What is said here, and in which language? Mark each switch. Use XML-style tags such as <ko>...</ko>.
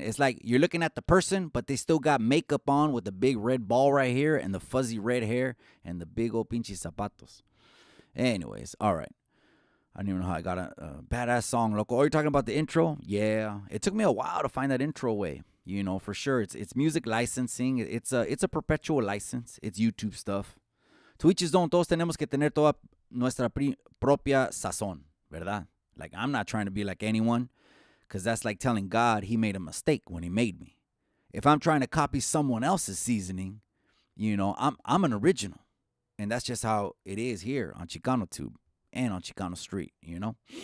<en>It's like you're looking at the person, but they still got makeup on with the big red ball right here and the fuzzy red hair and the big old</en> <es>pinche zapatos.</es> <en>Anyways, all right. I don't even know how I got a badass song, loco. Oh, you're talking about the intro? Yeah. It took me a while to find that intro way. You know, for sure. It's music licensing. It's a perpetual license. It's YouTube stuff. To each his own.</en> <es>Todos tenemos que tener toda nuestra propia sazón, ¿verdad?</es> <en>Like, I'm not trying to be like anyone, because that's like telling God he made a mistake when he made me. If I'm trying to copy someone else's seasoning, you know, I'm an original. And that's just how it is here on Chicano Tube and on Chicano Street, you know?</en>